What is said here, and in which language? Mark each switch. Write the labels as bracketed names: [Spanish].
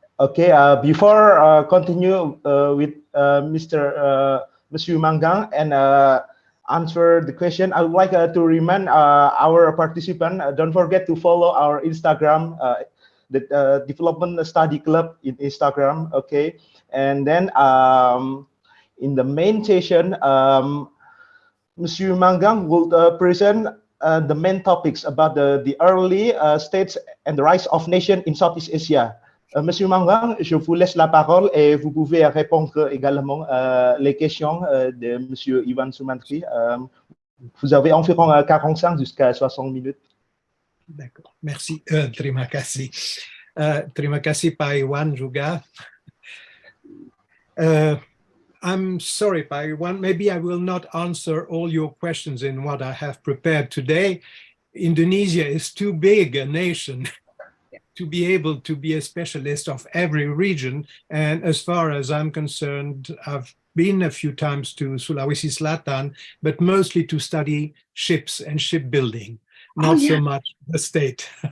[English] Okay, before continue with Monsieur Manguin and answer the question, I would like to remind our participant, don't forget to follow our Instagram, the Development Study Club in Instagram. Okay, and then in the main session, Monsieur Manguin will present the main topics about the early states and the rise of nation in Southeast Asia. [French] Monsieur Manguin, je vous laisse la parole et vous pouvez répondre également les questions de Monsieur Iwan Sumantri. Vous avez environ 45 jusqu'à 60 minutes. D'accord, merci. [Indonesian] Terima kasih. Terima kasih Pak Iwan juga. [English] I'm sorry, Pak Iwan, maybe I will not answer all your questions in what I have prepared today. Indonesia is too big a nation to be able to be a specialist of every region. And as far as I'm concerned, I've been a few times to Sulawesi Selatan, but mostly to study ships and shipbuilding, not so much the state.